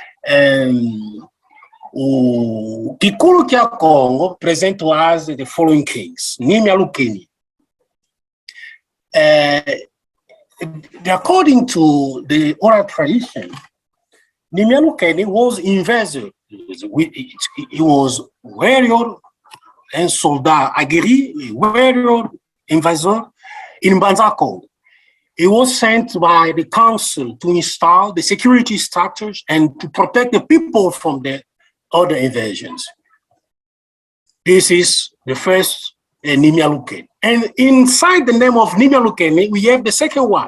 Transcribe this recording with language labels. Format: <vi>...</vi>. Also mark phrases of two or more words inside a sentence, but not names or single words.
<en>Kikulu Kya Congo present to us the following case: Nimia Lukeni. According to the oral tradition, Nimia Lukeni was invader. He was warrior</en> <fr>un soldat aguerri,</fr> <en>warrior, invasor in Bantu. He was sent by the council to install the security structures and to protect the people from the other invasions. This is the first Nimyaluken. And inside the name of Nimyaluken, we have the second one.</en>